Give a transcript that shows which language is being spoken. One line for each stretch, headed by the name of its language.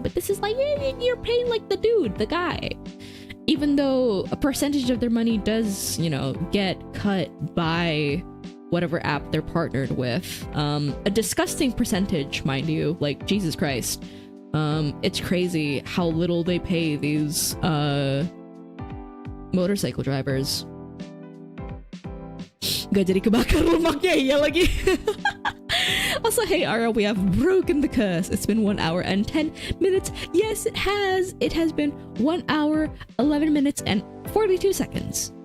English: But this is like you're paying like the dude, the guy. Even though a percentage of their money does, you know, get cut by whatever app they're partnered with, a disgusting percentage, mind you. Like, Jesus Christ, it's crazy how little they pay these motorcycle drivers.
Indonesian: Gak jadi kebakar lemaknya ya lagi.
English: Also, hey Ara, we have broken the curse. It's been 1 hour and 10 minutes. Yes, it has. It has been 1 hour, 11 minutes and 42 seconds.